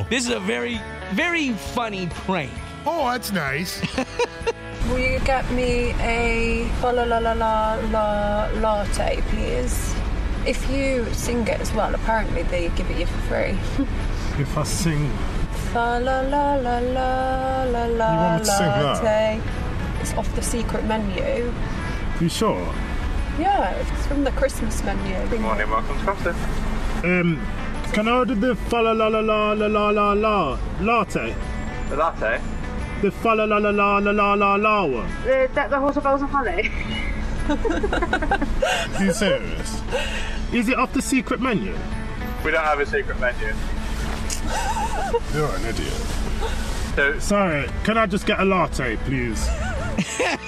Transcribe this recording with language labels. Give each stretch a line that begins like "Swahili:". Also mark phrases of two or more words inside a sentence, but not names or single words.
English: This is a very, very funny prank. Oh, that's nice. Will you get me a latte, please? If you sing it as well, apparently they give it you for free. If I sing... Fa la la la la la la You want me to sing latte. that? It's off the secret menu. You sure? Yeah, it's from the Christmas menu. Good morning, welcome to Costa. Can I order the fa la la la la la la la la latte? The latte? The fa la la la la la la la la one. The horse of bells and holly. Are you serious? Is it off the secret menu? We don't have a secret menu. You're an idiot. So, sorry, can I just get a latte, please? Why?